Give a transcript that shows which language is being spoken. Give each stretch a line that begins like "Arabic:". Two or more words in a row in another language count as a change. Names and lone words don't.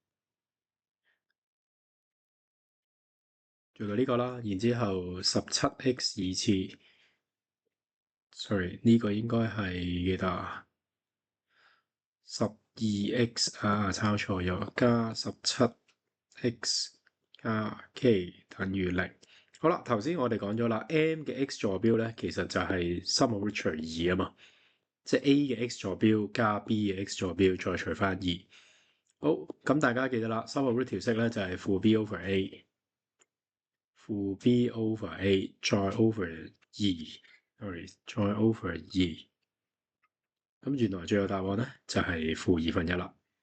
Cantonese: 做到呢個啦，然之後17x 二次，sorry 呢個應該係幾多啊？12x 啊，抄錯咗，加17x 加 k 等於0。好啦，頭先我哋講咗啦 ，m 嘅 x 坐標咧，其實就係
English: sum of root
Cantonese: 除2啊嘛。即係 A 嘅 x 坐標加 B 嘅 x 坐標再除翻2。好，咁大家記得啦 ，
English: sum of root
Cantonese: 條式咧就係負
English: B over A，
Cantonese: 負
English: B over A
Cantonese: 再
English: over 2，sorry
Cantonese: 再
English: over 2。
Cantonese: 咁原來最後答案咧就係負1/2啦。